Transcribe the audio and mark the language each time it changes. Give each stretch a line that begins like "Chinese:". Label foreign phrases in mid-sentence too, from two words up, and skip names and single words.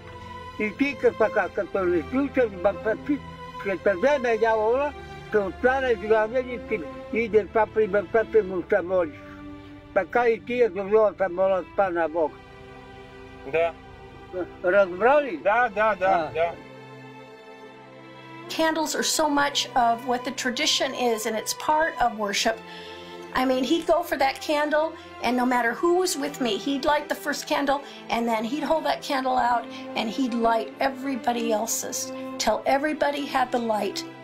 Bulgarian: И ти като не слушаш баща, ще те вземе дявола, ще останеш главен и ти идеш това при бащата му се молиш. Така и тия добро се молят па на Бога. Да. Разбрали? Да.
English: Candles are so much of what the tradition is, and it's part of worship. I mean, he'd go for that candle, and no matter who was with me, he'd light the first candle, and then he'd hold that candle out, and he'd light everybody else's, till everybody had the light.